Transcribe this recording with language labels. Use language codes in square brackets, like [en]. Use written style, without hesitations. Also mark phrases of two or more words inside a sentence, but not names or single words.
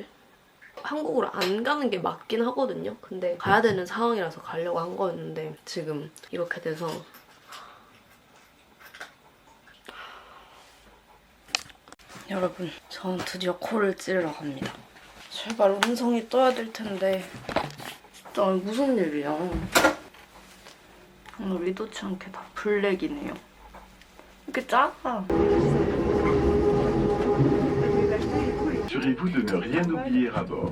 [ko] 한국으로 안 가는 게 맞긴 하거든요. 근데 가야 되는 상황이라서 가려고 한 거였는데 지금 이렇게 돼서 여러분, 전 드디어 코를 찌르러 갑니다. 제발 음성이 떠야 될 텐데 무슨 일이야. 오늘 의도치 않게 다 블랙이네요. 이렇게 작아. [fr] Assurez-vous de ne rien oublier à bord.